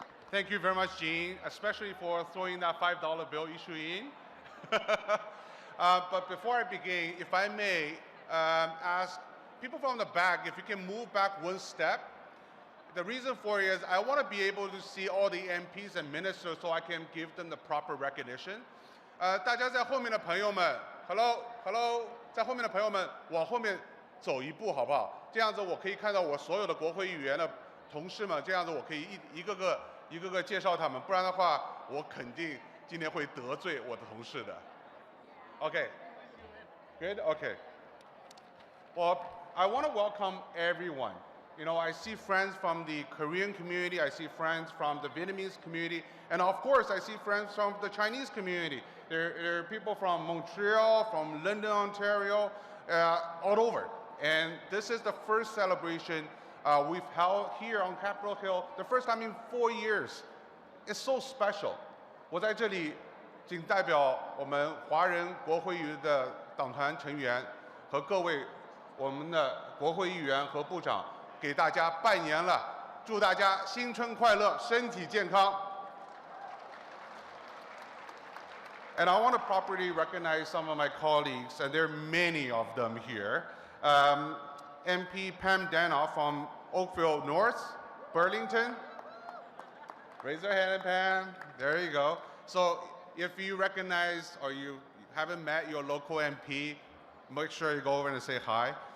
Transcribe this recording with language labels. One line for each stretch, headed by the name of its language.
English: Thank you very much, Jean, especially for throwing that $5 bill issue in. But before I begin, if I may ask people from the back if you can move back one step. The reason for it is I want to be able to see all the MPs and ministers so I can give them the proper recognition.
Chinese: 大家在后面的朋友们 ，Hello， 在后面的朋友们往后面走一步好不好？这样子我可以看到我所有的国会议员的同事们，这样子我可以一个个介绍他们，不然的话我肯定今天会得罪我的同事的。
English: Okay，good， okay. Well, I want to welcome everyone. You know, I see friends from the Korean community, I see friends from the Vietnamese community, and of course I see friends from the Chinese community. There are people from Montreal, from London, Ontario, all over. And this is the first celebration we've held here on Capitol Hill, the first time in 4 years. It's so special.
Chinese: 我在这里仅代表我们华人国会议员的党团成员和各位我们的国会议员和部长给大家拜年了，祝大家新春快乐，身体健康。
English: And I want to properly recognize some of my colleagues, and there are many of them here. MP Pam Danoff from Oakville North, Burlington. Raise your hand, Pam. There you go. So if you recognize or you haven't met your local MP, make sure you go over and say hi.